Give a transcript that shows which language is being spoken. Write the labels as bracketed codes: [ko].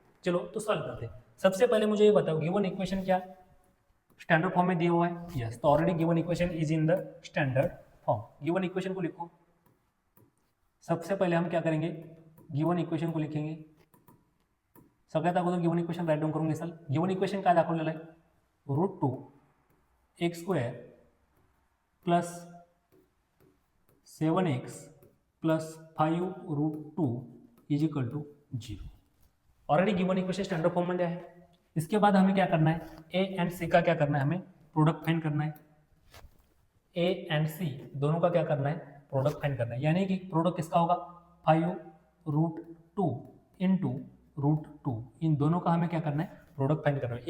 [hi] चलो तो सॉल्व करते हैं। सबसे पहले मुझे ये बताओ गिवन इक्वेशन क्या स्टैंडर्ड फॉर्म में दिया हुआ है, यस, तो [en] Already given equation is in the standard form. [hi] Given equation को लिखो, सबसे पहले हम क्या करेंगे गिवन इक्वेशन को लिखेंगे। [mr] सगळ्यात अगोदर गिवन इक्वेशन राइट डाउन करून घेसाल। गिवन इक्वेशन काय दाखवलेलं आहे √2x² plus 7x plus 5√2 is equal to 0। [hi] Already given equation standard form में है। इसके बाद हमें क्या करना है ए एंड सी का क्या करना है, हमें प्रोडक्ट फाइंड करना है। ए एंड सी दोनों का क्या करना है प्रोडक्ट फाइंड करना है, यानी कि प्रोडक्ट किसका होगा 5√2 इंटू √2, इन दोनों का हमें क्या करना है प्रोडक्ट फाइंड करना है।